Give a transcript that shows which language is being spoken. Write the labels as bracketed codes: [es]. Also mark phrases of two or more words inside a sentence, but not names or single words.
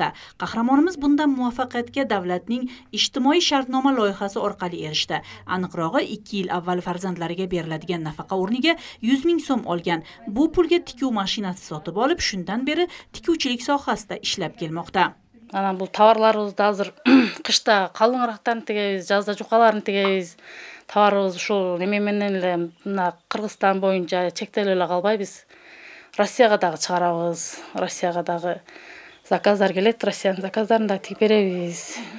[uz] Qahramonimiz bundan muvaffaqiyatga davlatning ijtimoiy shartnoma loyihasi orqali erishdi. Aniqrog'i 2 yil avval farzandlariga beriladigan nafaqa o'rniga 100 ming so'm olgan. Bu pulga tikuv mashinasi sotib olib, shundan beri tikuvchilik sohasida ishlab kelmoqda. [ky] Ana bu tovarlarыбызды азыр кышта калыңырактарын тигебиз, жазда жукаларын тигебиз. Товарыбыз ушул неме менен эле мына Кыргызстан боюнча чектелип эле калбайбыз. Россияга дагы чыгарабыз. Россияга дагы заказдар келет, Россиянын заказдарын да тигип беребиз.